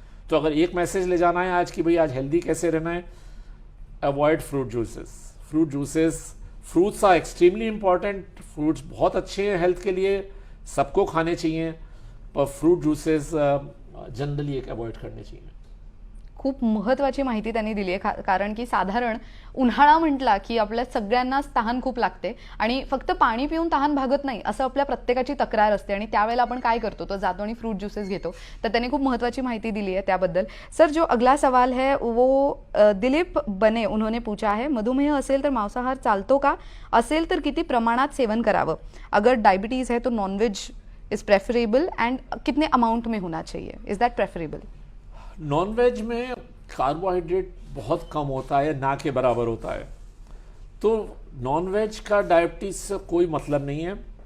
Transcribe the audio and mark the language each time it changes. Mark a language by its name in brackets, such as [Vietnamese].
[Hindi] तो अगर एक मैसेज ले जाना है आज कि भाई आज हेल्दी कैसे रहना है, [English] Avoid fruit juices. [Hindi] Fruit juices, [English] fruits are extremely important, [Hindi] fruits बहुत अच्छे हैं हेल्थ के लिए, सबको खाने चाहिए, पर फ्रूट जूसेस जनरली एक अवॉइड करने चाहिए। [Marathi] खूप महत्त्वाची माहिती त्यांनी दिली आहे, कारण की साधारण उन्हाळा म्हटला की आपल्या सगळ्यांनाच तहान खूप लागते आणि फक्त पाणी पिऊन तहान भागत नाही असं आपल्या प्रत्येकाची तक्रार असते, आणि त्यावेळेला आपण काय करतो तो जातो आणि फ्रूट ज्यूसेस घेतो। तर त्यांनी खूप महत्त्वाची माहिती दिली है त्याबद्दल। [Hindi] सर, जो अगला सवाल है वो दिलीप बने उन्होंने पूछा है, [Marathi] मधुमेह असेल तर मांसाहार चालतो का? असेल तर किती प्रमाणात सेवन करावं? [Hindi] अगर डायबिटीज है तो [English] nonveg is preferable, [Hindi] एंड कितने अमाउंट में होना चाहिए? [English] Is that preferable? [Hindi] नॉनवेज में कार्बोहाइड्रेट बहुत कम होता है, ना के बराबर होता है, तो नॉनवेज का डायबिटीज से कोई मतलब नहीं है।